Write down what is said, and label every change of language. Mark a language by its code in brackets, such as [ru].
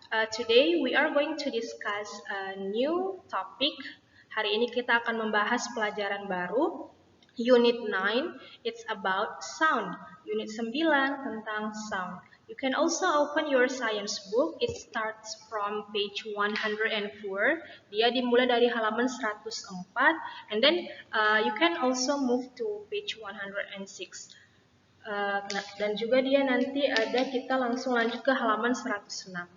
[en] Today we are going to discuss a new topic. [id] Hari ini kita akan membahas pelajaran baru. Unit 9, [en] it's about sound. Unit 9 [id] tentang [en] sound. You can also open your science book. It starts from page 104. [id] Dia dimulai dari halaman 104. [en] And then you can also move to page 106. [id] Dan juga dia nanti ada kita langsung lanjut ke halaman 106.